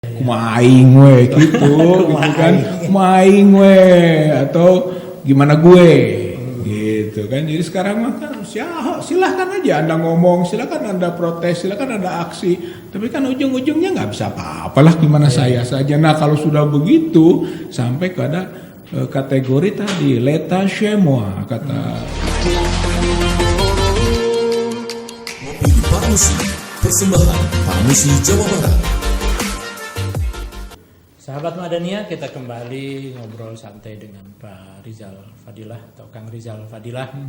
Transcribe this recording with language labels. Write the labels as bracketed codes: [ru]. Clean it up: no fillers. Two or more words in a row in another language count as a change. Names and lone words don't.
[su] Kumaing we [id] gitu, gitu kan, [su] kumaing we [id] atau gimana gue, gitu kan. Jadi sekarang mah kan silahkan aja Anda ngomong, silahkan Anda protes, silahkan Anda aksi, tapi kan ujung-ujungnya nggak bisa apa-apalah gimana saya saja. Nah kalau sudah begitu sampai pada kategori tadi [fr] l'état chez moi [id] kata. Ngopi di Parmusi, persembahan Parmusi Jawa Barat. Sahabat Madania, kita kembali ngobrol santai dengan Pak Rizal Fadilah atau Kang Rizal Fadilah.